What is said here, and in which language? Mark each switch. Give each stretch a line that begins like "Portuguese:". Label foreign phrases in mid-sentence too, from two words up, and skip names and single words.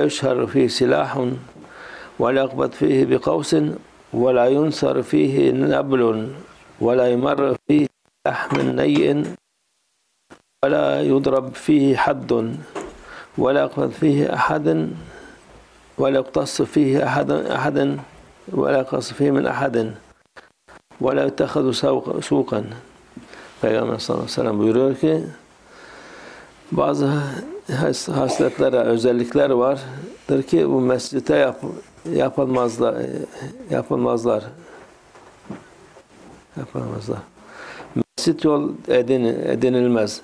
Arabic: يشهر فيه سلاح ولا يقبض فيه بقوس ولا ينثر فيه نبل ولا يمر فيه لحم نيء ولا يضرب فيه حد ولا يقبض فيه أحد ولا يقتص فيه أحد ولا يقتص فيه من أحد ولا يتخذ سوقا.
Turkish: Peygamber
Arabic: صلى الله عليه وسلم
Turkish: buyuruyor ki, bazı hasletler, özellikler vardır ki bu mescite yapılmazlar. Mescit yol edinilmez.